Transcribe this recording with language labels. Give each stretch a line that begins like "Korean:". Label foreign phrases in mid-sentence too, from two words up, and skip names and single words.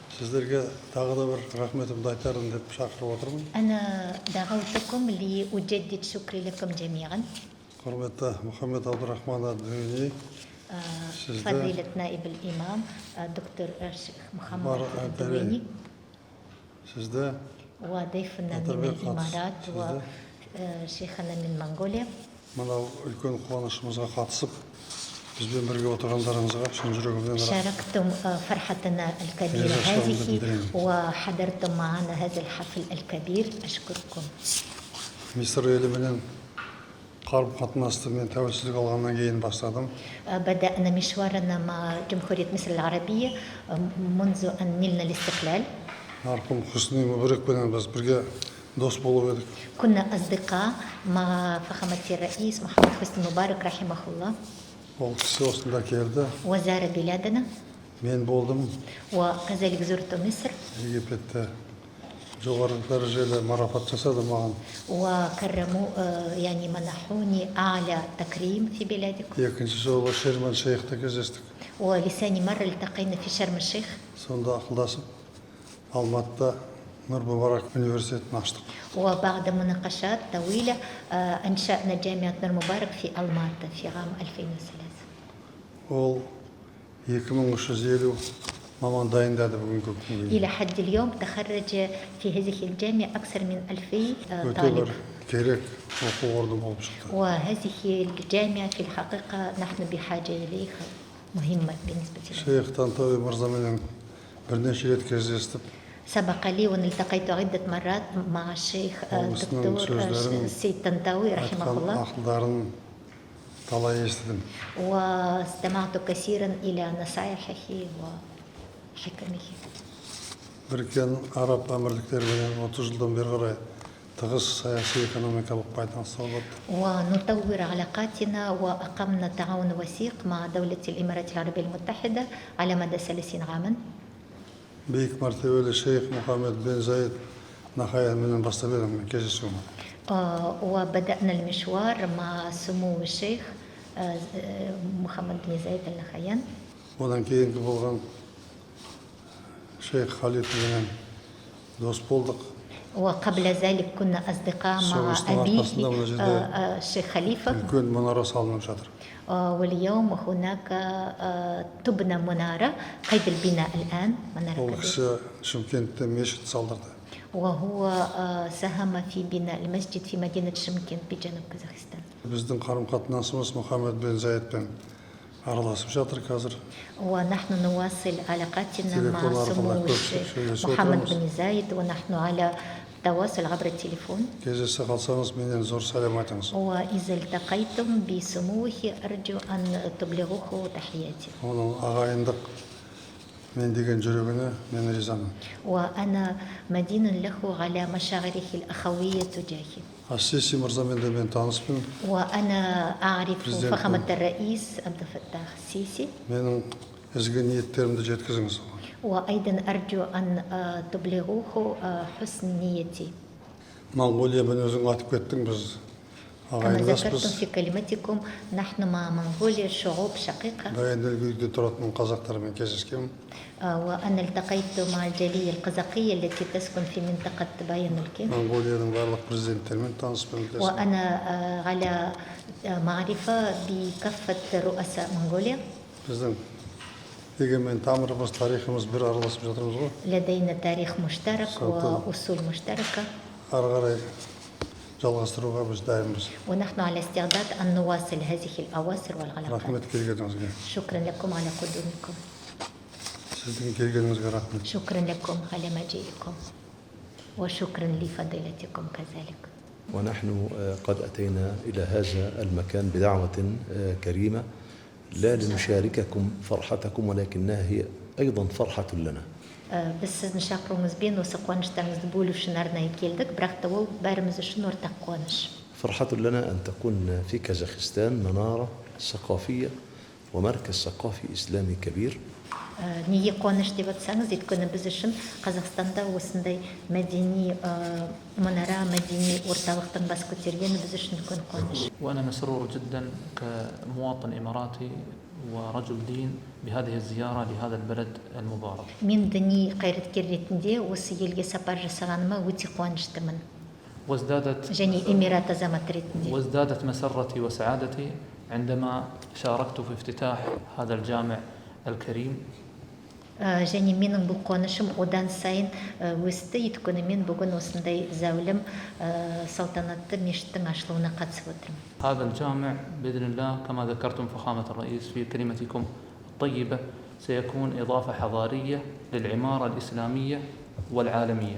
Kazakh: Сіздерге тағы да бір рахметімді айтарым деп шақырып отырмын.
Arabic: أنا دعوتكم لأجدد شكري لكم جميعا.
Kazakh: Құрметті Мұхаммед Абдурахман ад-Дуини,
Arabic: فضيلة نائب الإمام دكتور محمد الدويني
Kazakh: сізді
Arabic: وضيفنا من الإمارات وشيخنا من منغوليا.
Kazakh: мынау үлкен қуанышымызға қатысып, бізбен бірге отырғандарыңызға шын жүрегімнен
Arabic: شاركتم فرحتنا الكبيرة هذه وحضرتم معنا هذا الحفل الكبير. أشكركم.
Kazakh: Мисыр еліменен қарым-қатынасты мен тәуелсіздік алғаннан кейін бастадым.
Arabic: بدأنا مشوارنا مع جمهورية مصر العربية منذ أن نلنا الاستقلال.
Kazakh: Марқұм Хусни Мубаракпенен біз бірге дос болып едік.
Arabic: كنا أصدقاء مع فخامة الرئيس محمد حسني مبارك رحمه الله.
Kazakh: Ол кісі осында келді.
Arabic: وزار بلادنا.
Kazakh: Мен болдым.
Arabic: وكذلك زرت مصر.
Kazakh: Египетте жоғары дәрежелі марапат жасады маған.
Arabic: وكرموا يعني منحوني أعلى تكريم في بلادكم.
Kazakh: Екінші жолы Шерман Шейхте кездестік.
Arabic: ولثاني مرة التقينا في شرم الشيخ.
Kazakh: Сонда ақылдасып Алматыда Нұр Мубарак университетін аштық.
Arabic: وبعد مناقشات طويلة أنشأنا جامعة نور مبارك في ألماطة في عام 2003.
Kazakh: Ол 2350 маман дайындады бүгінгі күнге.
Arabic: إلى حد اليوم تخرج في هذه الجامعة أكثر من 2000
Kazakh: Өте
Arabic: طالب.
Kazakh: бір керек оқу орны болып шықты.
Arabic: وهذه الجامعة في الحقيقة نحن بحاجة إليها مهمة بالنسبة لنا.
Kazakh: Шейх Тантауи мырзаменен бірнеше рет кездестіп,
Arabic: سبق لي وأن التقيت عدة مرات مع الشيخ الدكتور السيد طنطاوي رحمه الله.
Kazakh: ақылдарын талай естідім.
Arabic: واستمعت كثيرا إلى نصائحه وحكمه.
Kazakh: Біріккен Араб әмірліктерімен 30 жылдан бері қарай тығыз саяси экономикалық байланыс орнатты.
Arabic: ونطور علاقاتنا وأقمنا تعاون وثيق مع دولة الإمارات العربية المتحدة على مدى 30 عاما.
Kazakh: Биік мәртебелі шейх Мұхаммед бен Заид Нахаянменен бастап едім кездесуімді.
Arabic: وبدأنا المشوار مع سمو الشيخ محمد بن زايد Ал Нахаян.
Kazakh: Одан кейінгі болған шейх Халифменен дос болдық.
Arabic: وقبل ذلك كنا أصدقاء مع أبيه الشيخ خليفة.
Kazakh: Үлкен мұнара салынып жатыр.
Arabic: واليوم هناك تبنى منارة قيد البناء الآن.
Kazakh: Ол кісі Шымкентте мешіт салдырды.
Arabic: وهو ساهم في بناء المسجد في مدينة شيمكент بجنوب كازاخستان.
Kazakh: Біздің қарым-қатынасымыз Мұхаммед бен Заидпен араласып жатыр қазір.
Arabic: ونحن نواصل علاقاتنا مع سمو الشيخ محمد بن زايد ونحن على تواصل عبر التليفون.
Kazakh: Кездесе қалсаңыз менен зор сәлем айтыңыз.
Arabic: وإذا التقيتم بسموه أرجو أن تبلغوه تحياتي.
Kazakh: Оның ағайындық мен деген жүрегіне мен ризамын.
Arabic: وأنا مدين له على مشاعره الأخوية تجاهي.
Kazakh: Ас-Сиси мырзамен де мен таныспын.
Arabic: وأنا أعرف فخامة الرئيس عبد الفتاح السيسي.
Kazakh: Менің ізгі ниеттерімді жеткізіңіз.
Arabic: وأيضا أرجو أن تبلغوه حسن نيتي.
Kazakh: Монғолиямен өзің атып кеттің, біз
Arabic: كما ذكرتم
Kazakh: ағайындаспыз.
Arabic: في كلمتكم نحن مع منغوليا شعوب شقيقة.
Kazakh: Баян-Өлгейде тұратын қазақтармен кездескенмін.
Arabic: وأنا التقيت مع الجالية القزاقية التي تسكن في منطقة باين-Өлген.
Kazakh: Монғолияның барлық президенттерімен таныспын.
Arabic: وأنا على معرفة بكافة رؤساء منغوليا.
Kazakh: Біздің егемен тамырымыз, тарихымыз бір араласып жатырмыз ғой.
Arabic: لدينا تاريخ مشترك وأصول مشتركة.
Kazakh: Ары қарай жалғастыруға біз дайынбыз.
Arabic: ونحن على استعداد أن نواصل هذه الأواصر والعلاقات.
Kazakh: Рахмет келгеніңізге.
Arabic: شكرا لكم على قدومكم.
Kazakh: Сіздің келгеніңізге рахмет.
Arabic: شكرا لكم على مجيئكم وشكرا لفضيلتكم كذلك. ونحن قد أتينا إلى هذا المكان بدعوة كريمة لا لنشارككم فرحتكم ولكنها هي أيضا فرحة لنا.
Kazakh: Біз сіздің шақыруыңызбен осы қуаныштарыңызды бөлу үшін арнайы келдік, бірақ та ол бәріміз үшін ортақ қуаныш.
Arabic: فرحة لنا أن تكون في كازاخستان منارة ثقافية ومركز ثقافي إسلامي كبير.
Kazakh: Неге қуаныш деп атсаңыз, өйткені біз үшін Қазақстанда осындай мәдени мұнара, мәдени орталықтың бас көтергені біз үшін үлкен қуаныш.
Arabic: وأنا مسرور جدا كمواطن إماراتي ورجل دين بهذه الزيارة لهذا البلد المبارك.
Kazakh: Мен діни қайраткер ретінде осы елге сапар жасағаныма өте қуаныштымын. және Эмират азаматы ретінде.
Arabic: وازدادت مسرتي وسعادتي عندما شاركت في افتتاح هذا الجامع الكريم.
Kazakh: және менің бұл қуанышым одан сайын өсті, өйткені мен бүгін осындай зәулім салтанатты мешіттің ашылуына қатысып отырмын.
Arabic: هذا الجامع بإذن الله كما ذكرتم فخامة الرئيس في كلمتكم الطيبة سيكون إضافة حضارية للعمارة الإسلامية والعالمية.